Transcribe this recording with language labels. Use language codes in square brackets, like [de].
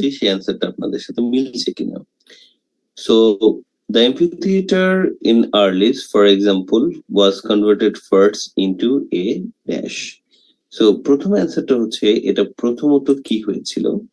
[bn] বলছি সেই অ্যান্সারটা আপনাদের সাথে মিলছে কিনা। [en] So the amphitheater in Arlis, for example, was converted first into a dash. [bn] So প্রথম অ্যান্সারটা হচ্ছে এটা প্রথমত কি হয়েছিল?